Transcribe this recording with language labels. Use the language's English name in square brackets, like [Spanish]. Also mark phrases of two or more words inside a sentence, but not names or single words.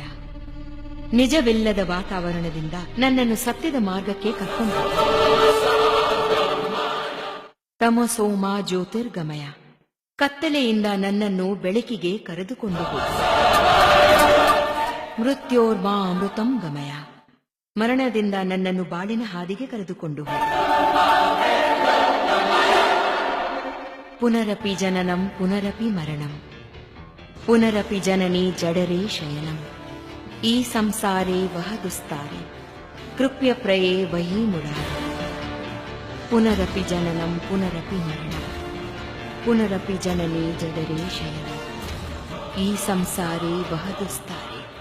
[Kannada] ನಿಜವಿಲ್ಲದ ವಾತಾವರಣದಿಂದ ನನ್ನನ್ನು ಸತ್ಯದ ಮಾರ್ಗಕ್ಕೆ ಕರ್ಕೊಂಡು [Sanskrit] ತಮಸೋ ಮಾ ಜ್ಯೋತಿರ್ಗಮಯ. [Kannada] ಕತ್ತಲೆಯಿಂದ ನನ್ನನ್ನು ಬೆಳಕಿಗೆ ಕರೆದುಕೊಂಡು ಹೋಗು. [Sanskrit] ಮೃತ್ಯೋರ್ಮಾ ಅಮೃತಂ ಗಮಯ. [Kannada] ಮರಣದಿಂದ ನನ್ನನ್ನು ಬಾಳಿನ ಹಾದಿಗೆ ಕರೆದುಕೊಂಡು ಹೋಗು. [Sanskrit] ಪುನರಪಿ ಜನನಂ ಪುನರಪಿ ಮರಣಂ, ಪುನರಪಿ ಜನನಿ ಜಡರೇ ಶಯನಂ. ಈ ಸಂಸಾರೇ ವಹ ದುಸ್ತಾರೆ, ಕೃಪ್ಯ ಪ್ರಯೇ ವಹಿ ಮುರಾರಿ. ಪುನರಪಿ ಜನನಂ ಪುನರಪಿ ಮರಣಂ, ಪುನರಪಿ ಜನನಿ ಜಡರೇ ಶಯನಂ. ಈ ಸಂಸಾರೇ ವಹ ದುಸ್ತಾರೆ.